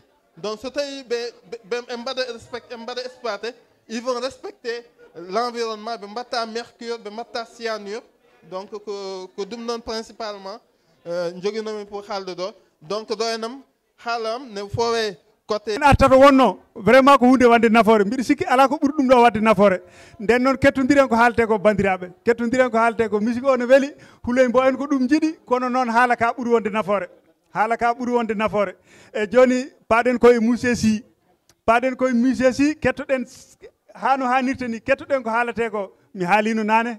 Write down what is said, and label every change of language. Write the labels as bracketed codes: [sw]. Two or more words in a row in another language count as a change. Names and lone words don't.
[fr] Donc, ils vont respecter l'environnement, le mercure, le cyanure. Donc, que nous principalement, pour donc, côté. [ff] Vraiment ko hunde wande nafoore mbiɗa sikki ala ko ɓuri ɗum ɗo wadde nafoore nden noon kettodiren ko haalte ko bandiraɓe kettodiren ko haalte ko musique o ne weeli huley mbo en ko ɗum jiiɗi kono noon haala ka ɓuri wonde nafoore haala ka ɓuri wonde nafoore e joni paɗen koye musée Sy paɗen koye musée Sy kettoɗen hano hannirta ni kettoɗen ko haalate ko mi haalino nane